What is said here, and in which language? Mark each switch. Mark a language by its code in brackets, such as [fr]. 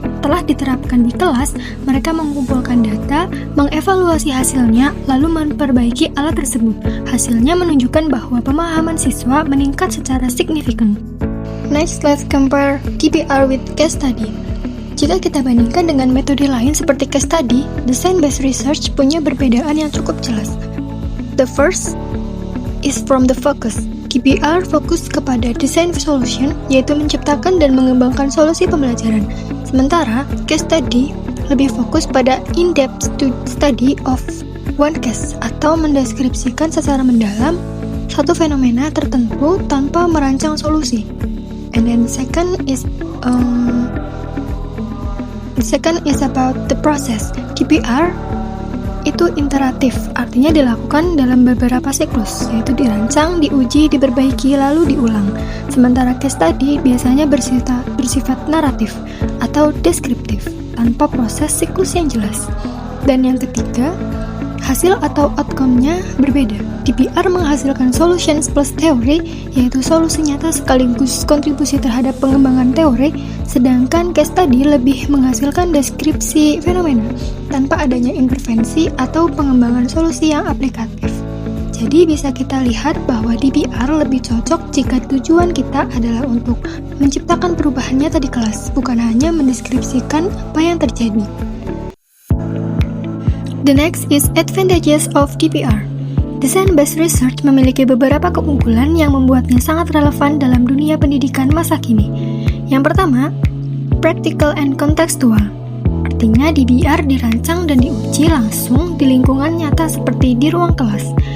[id] Telah diterapkan di kelas, mereka mengumpulkan data, mengevaluasi hasilnya, lalu memperbaiki alat tersebut. Hasilnya menunjukkan bahwa pemahaman siswa meningkat secara signifikan. [en] Next, let's compare DBR with case study. [id] Jika kita bandingkan dengan metode lain seperti case study, design-based research punya perbedaan yang cukup jelas. [en] The first is from the focus. [id] DBR fokus kepada design solution, yaitu menciptakan dan mengembangkan solusi pembelajaran. Sementara, case study lebih fokus pada [en] in-depth study of one case, [id] atau mendeskripsikan secara mendalam satu fenomena tertentu tanpa merancang solusi. [en] And then the second is about the process. [id] DBR itu interaktif, artinya dilakukan dalam beberapa siklus, yaitu dirancang, diuji, diperbaiki, lalu diulang. Sementara case study biasanya bersifat naratif atau deskriptif, tanpa proses siklus yang jelas. Dan yang ketiga, hasil atau outcome-nya berbeda. DBR menghasilkan solutions plus teori, yaitu solusi nyata sekaligus kontribusi terhadap pengembangan teori, sedangkan case study lebih menghasilkan deskripsi fenomena, tanpa adanya intervensi atau pengembangan solusi yang aplikatif. Jadi bisa kita lihat bahwa DBR lebih cocok jika tujuan kita adalah untuk menciptakan perubahan nyata di kelas, bukan hanya mendeskripsikan apa yang terjadi. [en] The next is advantages of DBR. [id] Design-based research memiliki beberapa keunggulan yang membuatnya sangat relevan dalam dunia pendidikan masa kini. Yang pertama, [en] practical and contextual. [id] Artinya DBR dirancang dan diuji langsung di lingkungan nyata seperti di ruang kelas.